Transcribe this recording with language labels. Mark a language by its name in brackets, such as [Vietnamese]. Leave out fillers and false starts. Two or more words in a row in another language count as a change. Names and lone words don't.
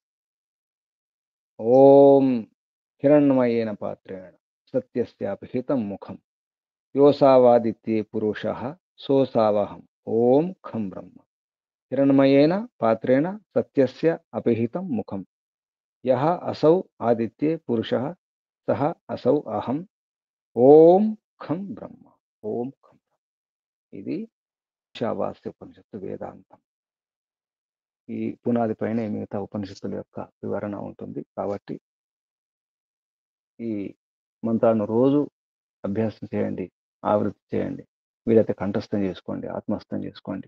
[Sanskrit] ओम हिरण्मयेन पात्रेण सत्यस्यापहितं मुखम् योऽसावादित्ये पुरुषः सोऽसावहम् ओम खं ब्रह्म हिरण्मयेन पात्रेण सत्यस्य अपहितं मुखम् यः असौ आदित्ये पुरुषः सः असौ अहम् ओम खं ब्रह्म ओम खं [Telugu] ఇది ఈశావాస్య ఉపనిషత్తు వేదాంతం ఈ పునాది పైన మిగతా ఉపనిషత్తుల యొక్క వివరణ ఉంటుంది కాబట్టి ఈ మంత్రాలను రోజు అభ్యాసం చేయండి ఆవృత్తి చేయండి వీలైతే కంఠస్థం చేసుకోండి ఆత్మస్థం చేసుకోండి